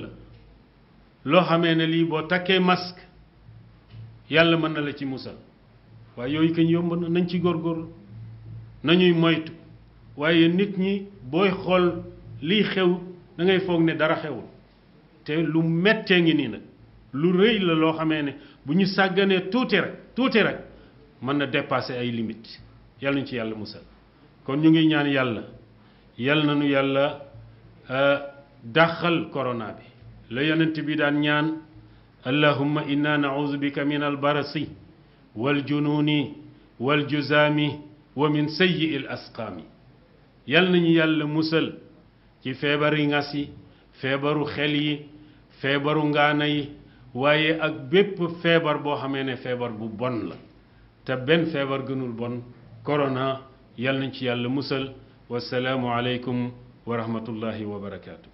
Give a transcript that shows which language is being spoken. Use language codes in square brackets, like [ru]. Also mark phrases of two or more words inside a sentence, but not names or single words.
[wo] la loo xamee ne lii boo takkee masque yàlla mën na la ci musal waaye yooyu kañ yomb na nañ ci góorgóorlu nañuy moytu waaye nit ñi booy xool liy xew da ngay foog ne dara xewul te lu mettee ngi nii nag lu rëy la loo xamee ne bu ñu sàgganee tuuti rek mën na dépasser ay limites yàlla ñu ci yàlla musal kon ñu ngi ñaan yàlla na nu yàlla dàqal corona bi la yonent bi daan ñaan [ar] اللهم إنا نعوذ بك من البرص والجنون والجذام ومن سيئ الأسقام [wo] yàlla nañu yàlla musal ci feebari ngas yi feebaru xel yi feebaru ngaana yi waaye ak bépp feebar boo xamee ne feebar bu bon la te benn feebar gënul bon corona yàlla nañ ci yàlla musal [ar] والسلام عليكم ورحمة الله وبركاته.